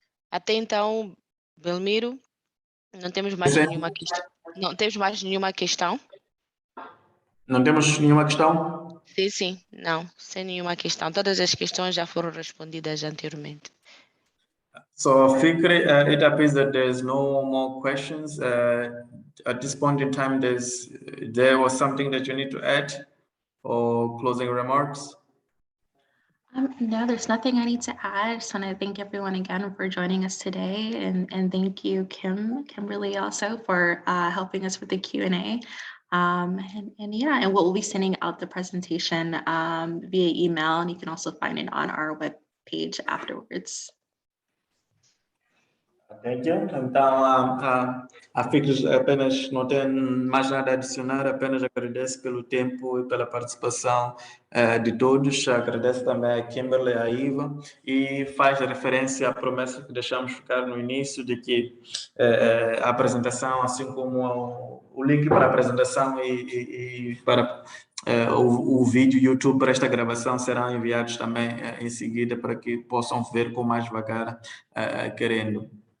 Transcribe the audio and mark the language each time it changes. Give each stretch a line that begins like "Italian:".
Portuguese: Até então, Belmiro, não temos mais nenhuma questão. Não temos mais nenhuma questão? Não temos nenhuma questão? Sim, não, sem nenhuma questão. Todas as questões já foram respondidas anteriormente.
English: So, Fikri, it appears that there's no more questions. At this point in time, there was something that you need to add or closing remarks? No, there's nothing I need to add. I just want to thank everyone again for joining us today, and thank you, Kimberly, also for helping us with the Q&A. And we'll be sending out the presentation via email, and you can also find it on our web page afterwards. Thank you.
Portuguese: Então, a FICS apenas não tem mais nada a adicionar, apenas agradeço pelo tempo e pela participação de todos. Agradeço também a Kimberly, a Iva, e faz referência à promessa que deixamos ficar no início de que a apresentação, assim como o link para a apresentação e para o vídeo YouTube para esta gravação serão enviados também em seguida para que possam ver com mais devagar querendo.